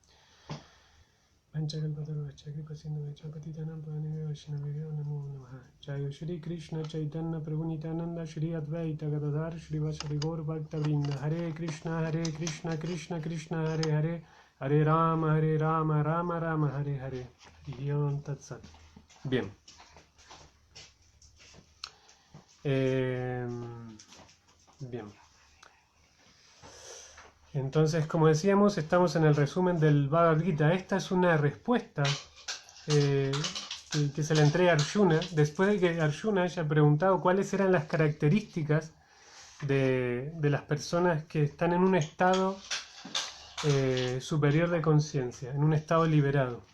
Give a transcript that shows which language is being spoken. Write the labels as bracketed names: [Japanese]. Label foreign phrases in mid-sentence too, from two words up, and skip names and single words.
[Sanskrit] Jai Shri Krishna Chaitanya Prabhu Nityananda Shri Advaita Gadadhar Shri Vasari Gaur Bhakta Vrinda. Hare Krishna Krishna Krishna Hare Hare Hare Rama Rama Rama Hare Hare. Harion Tatsat. [Spanish] Bien. Bien. Entonces, como decíamos, estamos en el resumen del Bhagavad Gita. Esta es una respuesta que se le entrega a Arjuna después de que Arjuna haya preguntado cuáles eran las características de las personas que están en un estado superior de conciencia, en un estado liberado.